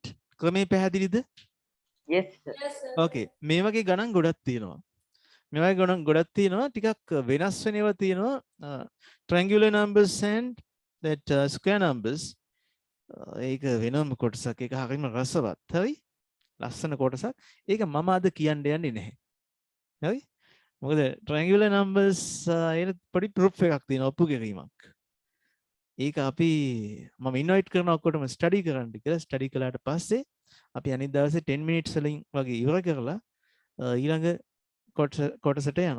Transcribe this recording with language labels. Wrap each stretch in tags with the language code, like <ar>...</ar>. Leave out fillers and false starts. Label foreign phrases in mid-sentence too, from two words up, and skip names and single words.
<si>ක්‍රමේ පැහැදිලිද?</si> <en>Yes, sir. Yes, sir.</en> <si>Okay. මේ වගේ ගණන් ගොඩක් තියෙනවා. මේ වගේ ගණන් ගොඩක් තියෙනවා. ටිකක් වෙනස් වෙන ඒවා තියෙනවා.</si> <en>Triangular numbers and that square numbers.</en> <si>ඒක වෙනම කොටසක්. ඒක හරියම රසවත්. හරි? ලස්සන කොටසක්. ඒක මම අද කියන්න යන්නේ නැහැ. හරි? මොකද</si> <en>triangular numbers</en> <si>ඒක පොඩි proof එකක් තියෙනවා ඔප්පු කිරීමක්. ඒක අපි මම ඉන්වයිට් කරන ඔක්කොටම ස්ටඩි කරන්න කියලා ස්ටඩි කළාට පස්සේ අපි අනිත් දවසේ 10 minutes වලින් වගේ ඉවර කරලා ඊළඟ කොටසට යනවා.</si>